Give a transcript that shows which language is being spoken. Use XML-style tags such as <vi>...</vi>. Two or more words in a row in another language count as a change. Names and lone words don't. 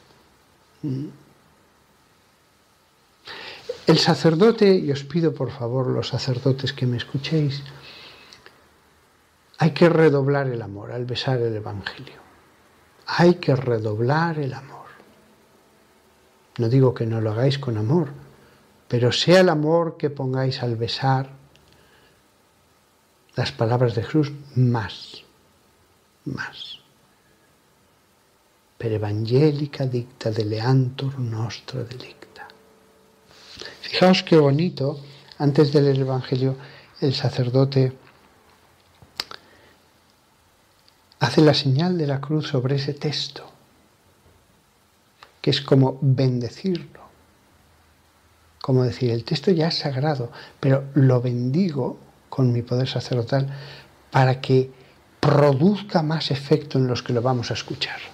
<es>El sacerdote, y os pido por favor los sacerdotes que me escuchéis, hay que redoblar el amor al besar el Evangelio. Hay que redoblar el amor. No digo que no lo hagáis con amor, pero sea el amor que pongáis al besar las palabras de Jesús más.</es> <la>Per evangelica dicta deleantur nostra delicta.</la> <es>Fijaos qué bonito, antes de leer el Evangelio, el sacerdote hace la señal de la cruz sobre ese texto, que es como bendecirlo. Como decir, el texto ya es sagrado, pero lo bendigo con mi poder sacerdotal para que produzca más efecto en los que lo vamos a escuchar.</es>